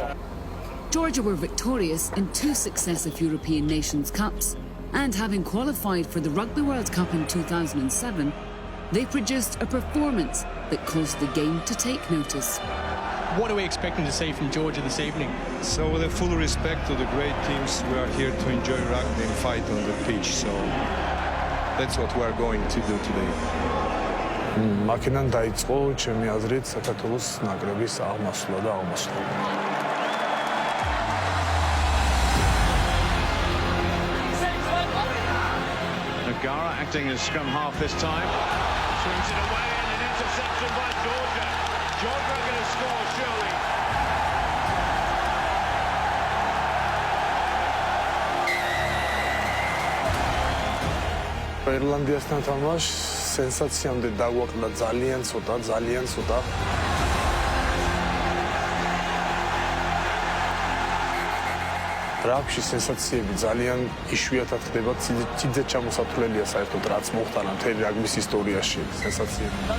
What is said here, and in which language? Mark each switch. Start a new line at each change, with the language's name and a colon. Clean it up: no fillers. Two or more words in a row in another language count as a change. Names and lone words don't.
English: Georgia were victorious in 2 successive European Nations Cups, and having qualified for the Rugby World Cup in 2007, they produced a performance that caused the game to take notice. What are we expecting to see from Georgia this evening? So with a full respect to the great teams, we are here to enjoy rugby and fight on the pitch. So that's what we are going to do today.
Georgian: მაკედან დაიწყო ჩემი აზრით საქართველოს ნაკრების აღმასვლა და აღმასვლა.
English: Nagara acting as scrum half this time. Swings it away and an interception by Georgia. Georgia are going to score surely.
Georgian: Irlandiasთან თამაშს სენსაციამდე დაგვაკლდა ძალიან ცოტა. რაგბში სენსაციები ძალიან იშვიათად ხდება, ცივზე ჩამოსათვლელია საერთოდ რაც მოხდა მთელი რაგბის ისტორიაში სენსაციები.